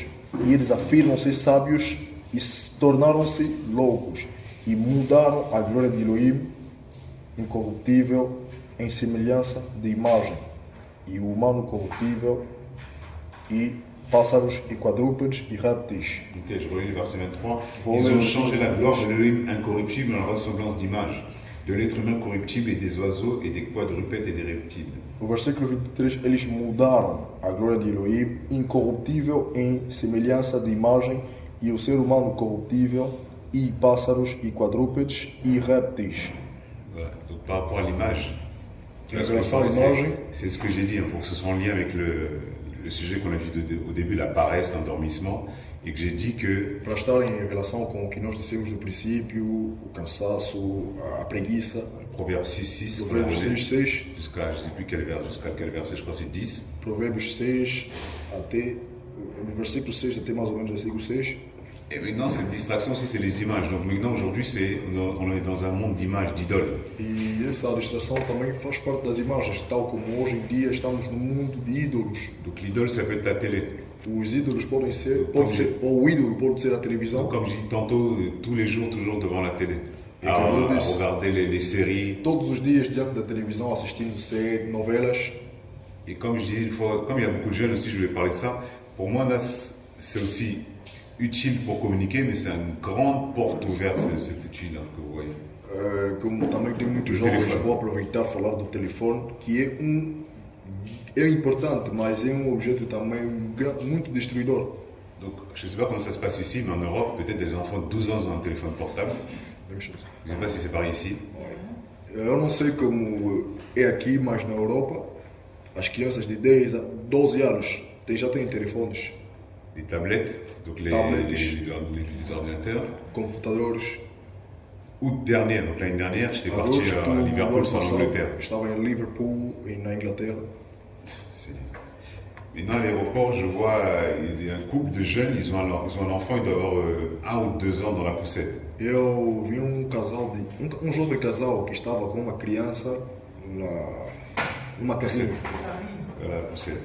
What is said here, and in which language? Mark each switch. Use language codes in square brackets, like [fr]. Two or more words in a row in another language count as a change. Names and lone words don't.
[pt] E eles afirmam ser sábios e tornaram-se loucos, e mudaram a glória de Elohim incorruptível em semelhança de imagem, e o humano corruptível, e pássaros e quadrúpedes e répteis. [fr] Ok, je relis le verset 23. Ils ont changé la gloire de l'Elohim incorruptible en la ressemblance d'image, de l'être humain corruptible et des oiseaux et des quadrupèdes et des reptiles. [pt] No versículo 23, eles mudaram a glória de Elohim incorruptível em semelhança de imagem, e o ser humano corruptível, e pássaros e quadrúpedes e répteis. [fr] Voilà. Donc par rapport à l'image, C'est ce que j'ai dit, hein, pour que ce soit en lien avec le sujet qu'on a vu au début, la paresse, l'endormissement, et que j'ai dit que [pt] Para estar em relação com o que nós dissemos no princípio, o cansaço, a preguiça, [fr] Proverbe 6, 6, [pt] Provérbios 6:6, [fr] jusqu'à je ne sais plus quel verset, je crois que c'est 10. [pt] Provérbios 6 até no versículo 6 até mais ou menos o versículo 6. [fr] Et maintenant, cette distraction aussi, c'est les images. Donc maintenant, aujourd'hui, on est dans un monde d'images, d'idoles. [pt] E essa distração também faz parte das imagens, tal como hoje em dia estamos num mundo de ídolos. [fr] Donc l'idole, ça peut être la télé. [pt] os ídolos podem ser, ou o ídolo pode ser a televisão. [fr] Donc, comme je dis tantôt, tous les jours, toujours devant la télé. Et À comme on dit- regarder les séries. [pt] Todos os dias diante da televisão assistindo séries, novelas. [fr] Et comme je dis une fois, comme il y a beaucoup de jeunes aussi, je vais parler de ça. Pour moi, là, c'est aussi utile pour communiquer, mais c'est une grande porte ouverte, cette étude là, que vous voyez. [pt] Como também tem muitos Do jovens, telefone. vou aproveitar e falar do telefone, que é importante, mas é um objeto também muito destruidor. [fr] Donc, je ne sais pas comment ça se passe ici, mais en Europe, peut-être des enfants de 12 ans ont un téléphone portable. [pt] Mesma coisa. [fr] Je ne sais pas si c'est pareil ici. [pt] Eu não sei como é aqui, mas na Europa, as crianças de 10 a 12 anos já têm telefones, [fr] Des tablettes, donc Tablettes. les ordinateurs. [pt] computadores. [fr] Août dernier, donc l'année dernière, j'étais parti [pt] Agosto, [fr] à Liverpool, [pt] ano [fr] c'est en [pt] passado, [fr] Angleterre. [pt] estava em Liverpool e na Inglaterra. [fr] C'est- Maintenant, à l'aéroport, je vois il y a un couple de jeunes, ils ont un enfant, il doit avoir 1 ou 2 ans dans la poussette. [pt] Eu vi casal um jovem casal que estava com uma criança numa carrinha. [fr] La poussette.